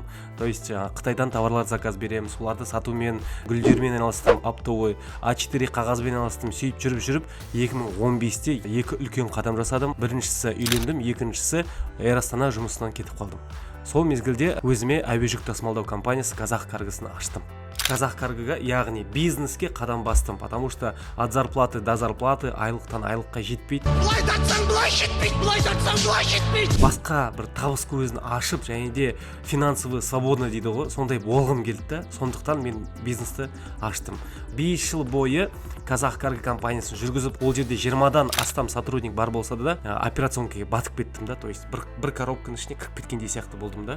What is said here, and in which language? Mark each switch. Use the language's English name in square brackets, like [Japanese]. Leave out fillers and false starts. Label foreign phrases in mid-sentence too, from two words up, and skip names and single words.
[Russian] То есть [Kazakh] Қытайдан товарлар заказ беремін, соларды сатумен, гүлдермен айналыстым, оптовый, А4 қағазбен айналыстым. Сөйтіп жүріп 2015-те 2 үлкен қадам жасадым. Біріншісі үйлендім, екіншісі Эйр Астана жұмысынан кетіп қалдым. Сол мезгілде өзіме әуе жүк тасымалдау компаниясы Казахкаргосын аштым. Казахкаргоға, яғни бизнеске қадам бастым, [Russian] потому что от зарплаты до зарплаты, [Kazakh] айлықтан айлыққа жетпейді. Былай жетпейді. Басқа бір табыс көзін ашып, және де [Russian] финансовый свободно [Kazakh] дейді ғой, сондай болғым келді. Сондықтан мен бизнесті аштым. 5 жыл бойы Казахкарго компаниясын жүргізіп, ол жерде 20-дан астам сотрудник бар болса да, операционкаға батып кеттім да, [Russian] то есть [Kazakh] бір коробканың ішіне кіріп кеткендей сияқты болдым да.